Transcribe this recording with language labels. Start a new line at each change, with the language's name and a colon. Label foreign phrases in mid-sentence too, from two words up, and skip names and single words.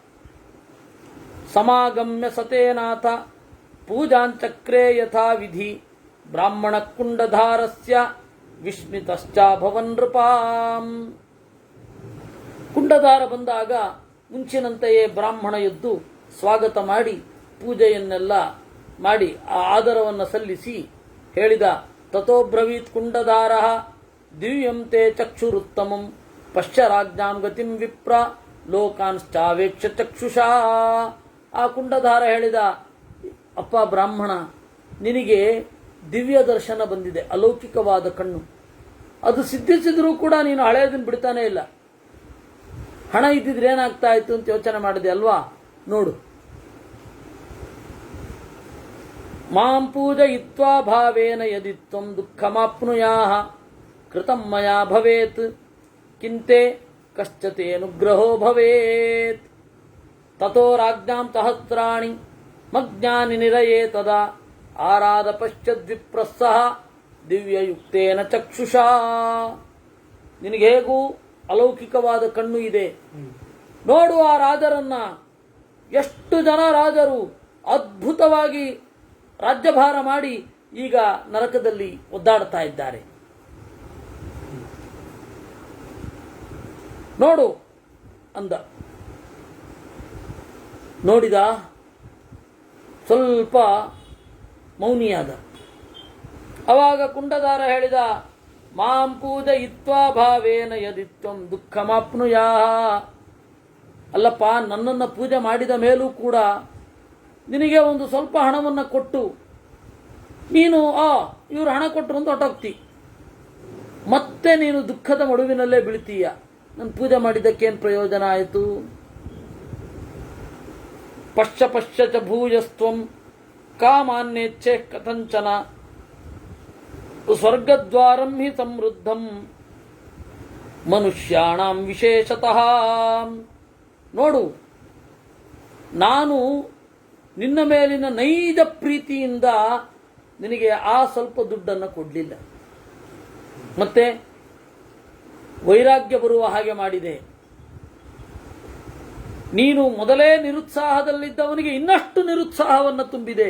Sanskrit: ಸಮಾಗಮ್ಯ ಸತೇನಾಥ ಪೂಜಾಂಚಕ್ರೇ ಯಥಾ ವಿಧಿ ಬ್ರಾಹ್ಮಣ ಕುಂಡಧಾರಸ್ಯ ವಿಸ್ಮಿತಶ್ಚಾಭವನ್ ನೃಪಾಂ.
Kannada: ಕುಂಡಧಾರ ಬಂದಾಗ ಮುಂಚಿನಂತೆಯೇ ಬ್ರಾಹ್ಮಣ ಎದ್ದು ಸ್ವಾಗತ ಮಾಡಿ ಪೂಜೆಯನ್ನೆಲ್ಲ ಮಾಡಿ ಆ ಆದರವನ್ನು ಸಲ್ಲಿಸಿ ಹೇಳಿದ,
Sanskrit: ತಥೋ ಬ್ರವೀತ್ ಕುಂಡಧಾರ ದಿವ್ಯಂ ತೇ ಚಕ್ಷುರುತ್ತಮಂ ಪಶ್ಯ ರಾಜ್ಞಾಂ ಗತಿಂ ವಿಪ್ರ ಲೋಕಾಂಶ್ಚಾವೇಕ್ಷ ಚಕ್ಷುಷಾ.
Kannada: ಆ ಕುಂಡಧಾರ ಹೇಳಿದ, ಅಪ್ಪ ಬ್ರಾಹ್ಮಣ, ನಿನಗೆ ದಿವ್ಯ ದರ್ಶನ ಬಂದಿದೆ, ಅಲೌಕಿಕವಾದ ಕಣ್ಣು. ಅದು ಸಿದ್ಧಿಸಿದ್ರೂ ಕೂಡ ನೀನು ಹಳೆಯದನ್ನು ಬಿಡ್ತಾನೆ ಇಲ್ಲ. ಹಣ ಇದ್ದಿದ್ರೆ ಏನಾಗ್ತಾ ಇತ್ತು ಅಂತ ಯೋಚನೆ ಮಾಡಿದೆ ಅಲ್ವಾ? ನೋಡು,
Sanskrit: ಮಾಂ ಪೂಜಯಿತ್ವಾ ಭಾವೇನ ಯದಿ ತ್ವಂ ದುಃಖಮಾಪ್ನುಯಾಃ ಕೃತಂ ಮಯಾ ಭವೇತ್ ಕಿಂತೆ ಕಶ್ಚತೇನುಗ್ರಹೋ ಭವೇತ್. ತಥೋ ರಾಜ್ಞಾಂ ಸಹಸ್ರಾಣಿ ಮಜ್ಞಾನಿ ನಿರಯೇ ತದಾ ಆರಾಧ ಪಶ್ಚದ್ವಿಪ್ರಸ್ಸಹ ದಿವ್ಯಯುಕ್ತೇನ ಚಕ್ಷುಷಾ.
Kannada: ನಿನಗೆ ಹೇಗೂ ಅಲೌಕಿಕವಾದ ಕಣ್ಣು ಇದೆ, ನೋಡು ಆ ರಾಜರನ್ನ. ಎಷ್ಟು ಜನ ರಾಜರು ಅದ್ಭುತವಾಗಿ ರಾಜ್ಯಭಾರ ಮಾಡಿ ಈಗ ನರಕದಲ್ಲಿ ಒದ್ದಾಡ್ತಾ ಇದ್ದಾರೆ. ನೋಡು ಅಂದ. ನೋಡಿದ, ಸ್ವಲ್ಪ ಮೌನಿಯಾದ. ಅವಾಗ ಕುಂಡಧಾರ ಹೇಳಿದ,
Sanskrit: ಮಾಂ ಪೂಜಯಿತ್ವಾ ಭಾವೇನ ಯದಿ ತ್ವಂ ದುಃಖಮಾಪ್ನುಯಾಃ.
Kannada: ಅಲ್ಲಪ್ಪ, ನನ್ನನ್ನು ಪೂಜೆ ಮಾಡಿದ ಮೇಲೂ ಕೂಡ ನಿನಗೆ ಒಂದು ಸ್ವಲ್ಪ ಹಣವನ್ನು ಕೊಟ್ಟು ನೀನು ಇವರು ಹಣ ಕೊಟ್ಟರು ಅಂತ ಹೊಟ್ಟೋಗ್ತಿ, ಮತ್ತೆ ನೀನು ದುಃಖದ ಮಡುವಿನಲ್ಲೇ ಬೀಳ್ತೀಯ. ನನ್ನ ಪೂಜೆ ಮಾಡಿದ್ದಕ್ಕೇನು ಪ್ರಯೋಜನ ಆಯಿತು?
Sanskrit: ಪಶ್ಯ ಪಶ್ಯ ಚ ಭೂಯಸ್ತ್ವಂ ಕಾಮಾನ್ಯೇಚ್ಛೆ ಕಥಂಚನ ಸ್ವರ್ಗದ್ವಾರಂ ಹಿ ಸಮೃದ್ಧಂ ಮನುಷ್ಯಾಣಾಂ ವಿಶೇಷತಃ.
Kannada: ನೋಡು, ನಾನು ನಿನ್ನ ಮೇಲಿನ ನೈಜ ಪ್ರೀತಿಯಿಂದ ನಿನಗೆ ಆ ಸ್ವಲ್ಪ ದುಡ್ಡನ್ನು ಕೊಡಲಿಲ್ಲ. ಮತ್ತೆ ವೈರಾಗ್ಯ ಬರುವ ಹಾಗೆ ಮಾಡಿದೆ. ನೀನು ಮೊದಲೇ ನಿರುತ್ಸಾಹದಲ್ಲಿದ್ದವನಿಗೆ ಇನ್ನಷ್ಟು ನಿರುತ್ಸಾಹವನ್ನು ತುಂಬಿದೆ.